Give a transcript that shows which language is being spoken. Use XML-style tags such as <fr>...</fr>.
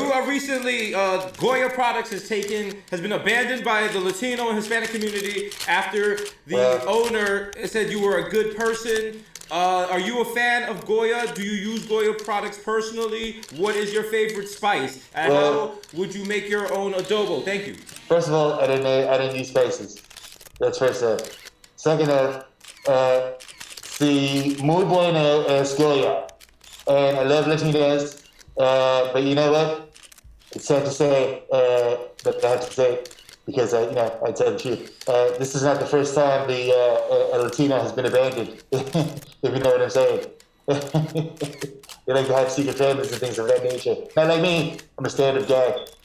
<en>You are recently, Goya products has been abandoned by the Latino and Hispanic community after the owner said you were a good person. Are you a fan of Goya? Do you use Goya products personally? What is your favorite spice? And how would you make your own adobo? Thank you. First of all, I didn't use spices. That's first off. Second off,</en> <es>si muy bueno es Goya.</es> <en>And I love Latinos, but you know what? It's sad to say, but I have to say it because, I tell the truth. This is not the first time a Latino has been abandoned, if you know what I'm saying. They like to have secret families and things of that nature. Not like me. I'm a standard guy.</en>